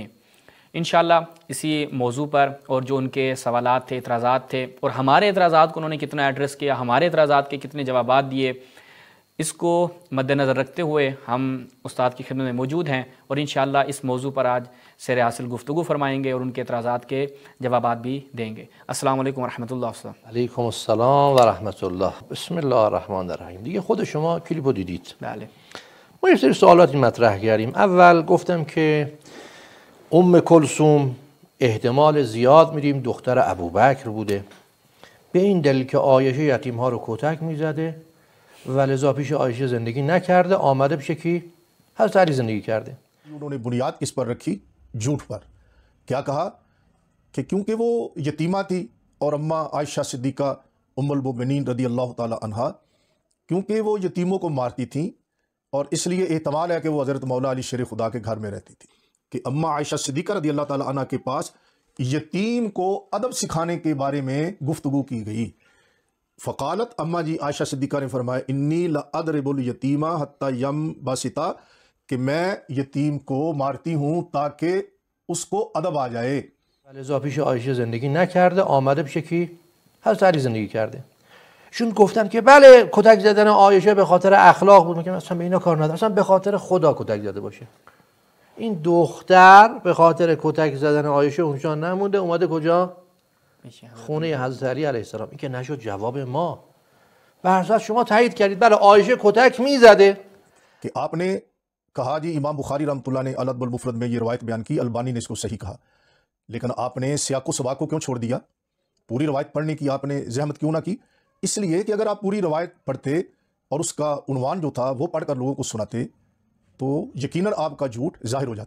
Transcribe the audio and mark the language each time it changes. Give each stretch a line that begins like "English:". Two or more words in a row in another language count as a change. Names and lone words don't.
Arabic: إن شاء الله
Urdu: اسی موضوع پر اور جو ان کے سوالات تھے، اعتراضات تھے اور ہمارے اعتراضات کو انہوں نے کتنا ایڈریس کیا، ہمارے اعتراضات کے کتنے جوابات دیے، اس کو مدنظر رکھتے ہوئے ہم استاد کی خدمت میں موجود ہیں اور
Arabic: إن شاء الله
Urdu: اس موضوع پر آج سیر حاصل گفتگو فرمائیں گے اور ان کے اعتراضات کے جوابات بھی دیں گے.
Arabic: السلام عليكم رحمة الله. علیکم السلام و رحمت الله. بسم الله الرحمن الرحیم.
Persian: دیگه خود شما کلیپو دیدید. بله. ما یه سری سوالاتی مطرح کردیم. اول گفتم که ام کلثوم احتمال زیاد میدیم دختر ابوبکر بوده، به این دلیل که عایشه یتیم ها رو کتک میزده و لذا پیش عایشه زندگی نکرده، آمده پیش کی؟ حضرت علی زندگی کرده.
Urdu: انہوں نے بنیاد کس پر رکھی? جھوٹ پر. کیا کہا کہ کیونکہ وہ یتیمہ تھی اور اماں عائشہ صدیقہ
Arabic: أم المؤمنين رضي الله تعالى عنها,
Urdu: کیونکہ وہ یتیموں کو مارتی تھیں اور اس لیے احتمال ہے کہ وہ حضرت مولا علی شیر خدا کے گھر میں رہتی تھی. کہ اماں عائشہ صدیقہ
Arabic: رضي الله تعالى عنها
Urdu: کے پاس یتیم کو ادب سکھانے کے بارے میں گفتگو کی گئی. فقالت، اماں جی عائشہ صدیقہ نے فرمایا,
Arabic: إني لأضرب اليتيمة حتى ينبسط,
Urdu: کہ میں یتیم کو مارتی ہوں تاکہ اس کو ادب آ جائے.
Persian: لذا پیش عایشه زندگی نکرده، آمده پیش کی؟ حضرت علی زندگی کرده. شون گفتن که بله کتک زدن عایشه به خاطر اخلاق بود، میگم اصلا به اینا کار نداره، اصلا به خاطر خدا کتک زده باشه. این دختر به خاطر کتک زدن عایشه اونجا نمونده، اومده کجا؟ خونه حضرت علی علیه السلام. این که نشد جواب ما. به هر صورت شما تایید کردید بله عایشه کتک میزده.
Urdu: کہ آپ نے کہا جی امام بخاری رحمۃ اللہ نے الادب المفرد میں یہ روایت بیان کی، البانی نے اس کو صحیح کہا، لیکن آپ نے سیاق و سباق کو کیوں چھوڑ دیا? پوری روایت پڑھنے کی آپ نے زحمت کیوں نہ کی؟ اس لیے کہ اگر آپ پوری روایت پڑھتے اور اس کا عنوان جو تھا وہ پڑھ کر لوگوں کو سناتے تو یقیناً آپ کا جھوٹ ظاہر ہو جاتا.